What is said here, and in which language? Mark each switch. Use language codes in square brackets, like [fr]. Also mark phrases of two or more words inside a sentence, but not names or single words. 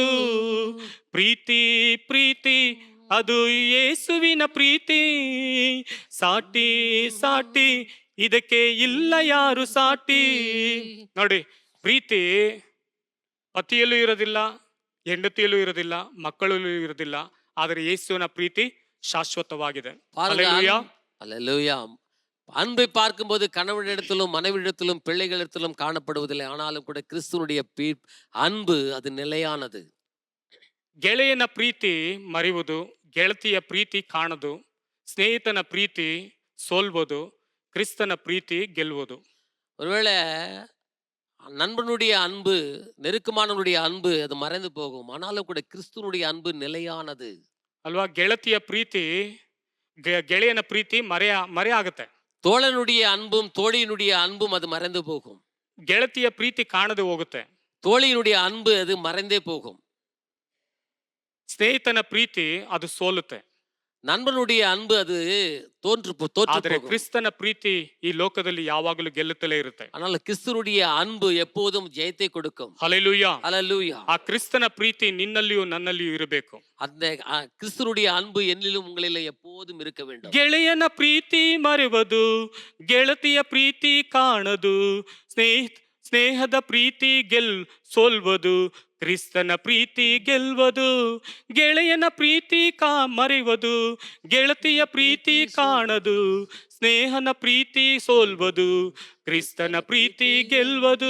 [kn] ಪ್ರೀತಿ ಪ್ರೀತಿ ಅದು ಯೇಸುವಿನ ಪ್ರೀತಿ, ಸಾಟಿ ಸಾಟಿ ಇದಕ್ಕೆ ಇಲ್ಲ ಯಾರು ಸಾಟಿ. ನೋಡಿ, ಪ್ರೀತಿ ಪತಿಯಲ್ಲೂ ಇರೋದಿಲ್ಲ, ಹೆಂಡತಿಯಲ್ಲೂ ಇರೋದಿಲ್ಲ, ಮಕ್ಕಳಲ್ಲೂ ಇರೋದಿಲ್ಲ. ಆದರೆ ಯೇಸುವಿನ ಪ್ರೀತಿ ಶಾಶ್ವತವಾಗಿದೆ. [ta] ஹல்லேலூயா. அன்பை பார்க்கும்போது கணவனிடத்திலும் மனைவியிடத்திலும் பிள்ளைகளிடத்திலும் காணப்படுவதில்லை. ஆனாலும் கூட கிறிஸ்துவனுடைய அன்பு அது நிலையானது. [kn] ಗೆಳೆಯನ ಪ್ರೀತಿ ಮರೆಯುವುದು, ಗೆಳತಿಯ ಪ್ರೀತಿ ಕಾಣದು, ಸ್ನೇಹಿತನ ಪ್ರೀತಿ ಸೋಲ್ಬೋದು, ಕ್ರಿಸ್ತನ ಪ್ರೀತಿ ಗೆಲ್ಲುವುದು. [ta] ஒருவேளை நண்பனுடைய அன்பு, நெருக்கமானவனுடைய அன்பு அது மறைந்து போகும். ஆனாலும் கூட கிறிஸ்துவனுடைய அன்பு நிலையானது [kn] ಅಲ್ವಾ? ಗೆಳತಿಯ ಪ್ರೀತಿ, ಗೆಳೆಯನ ಪ್ರೀತಿ ಮರೆ ಆಗುತ್ತೆ. [ta] தோழனுடைய அன்பும் தோழியினுடைய அன்பும் அது மறைந்து போகும். [kn] ಗೆಳತಿಯ ಪ್ರೀತಿ ಕಾಣದೆ ಹೋಗುತ್ತೆ. [ta] தோழியினுடைய அன்பு அது மறைந்தே போகும். [kn] ಸ್ನೇಹಿತನ ಪ್ರೀತಿ ಅದು ಸೋಲುತ್ತೆ. [ta] நண்பனுடைய அன்பு அது [kn] ಆದರೆ ಕ್ರಿಸ್ತನ ಪ್ರೀತಿ ಈ ಲೋಕದಲ್ಲಿ ಯಾವಾಗಲೂ ಗೆಲ್ಲುತ್ತಲೇ ಇರುತ್ತೆ. [ta] ஆனால் கிறிஸ்துவுடைய அன்பு எப்போதும் ஜெயத்தை கொடுக்கும். [kn] ಹಲ್ಲೆಲೂಯಾ. [ta] ஹல்லேலூயா. [kn] ಆ ಕ್ರಿಸ್ತನ ಪ್ರೀತಿ ನಿನ್ನಲ್ಲಿಯೂ ನನ್ನಲ್ಲಿಯೂ ಇರಬೇಕು. [ta] அந்த கிறிஸ்துவுடைய அன்பு என்னிலும் உங்களிலும் எப்போதும் இருக்க வேண்டும். [kn] ಗೆಳೆಯನ ಪ್ರೀತಿ ಮರೆಯುವುದು, ಗೆಳತಿಯ ಪ್ರೀತಿ ಕಾಣದು, ಸ್ನೇಹದ ಪ್ರೀತಿ ಸೋಲ್ವುದು, ಕ್ರಿಸ್ತನ ಪ್ರೀತಿ ಗೆಲ್ಲುವುದು. ಗೆಳೆಯನ ಪ್ರೀತಿ ಮರೆಯುವುದು, ಗೆಳತಿಯ ಪ್ರೀತಿ ಕಾಣದು, ಸ್ನೇಹನ ಪ್ರೀತಿ ಸೋಲ್ವುದು, ಕ್ರಿಸ್ತನ ಪ್ರೀತಿ ಗೆಲ್ಲುವುದು.